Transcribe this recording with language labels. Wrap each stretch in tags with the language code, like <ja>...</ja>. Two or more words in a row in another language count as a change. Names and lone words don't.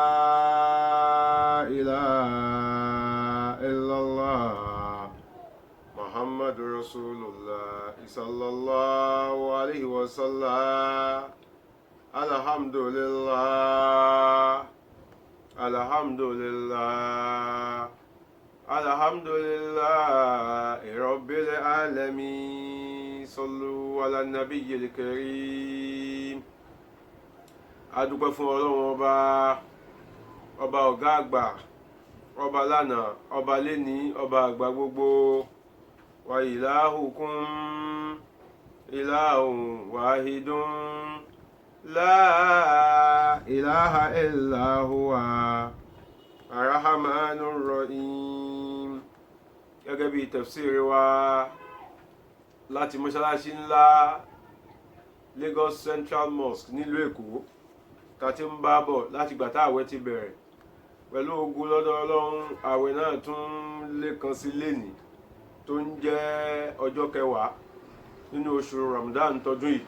<ar>إله إلا الله محمد رسول الله صلى الله عليه وسلم الحمد لله الحمد لله الحمد لله رب العالمين صلوا على النبي الكريم.</ar> <yo>adúpẹ́ fún Ọlọ́run ọba ọ̀gá àgbà, ọba lánàá, ọba léní, ọba àgbà gbogbo.</yo> <ar>وإلهكم إله واحد لا إله إلا هو الرحمن الرحيم.</ar> <yo>gẹ́gẹ́ bí tafsiri wa láti mọ́ṣáláṣí ńlá Lagos Central Mosque nílùú Èkó ta ti ń bá bọ̀ láti gbà tá àwẹ̀ ti bẹ̀rẹ̀. pẹ̀lú ogun lọ́dọ̀ Ọlọ́run, àwẹ̀ náà tún lékan sí lénìí tó ń jẹ́ ọjọ́ kẹwàá nínú oṣù Ramadan tọdún yìí.</yo>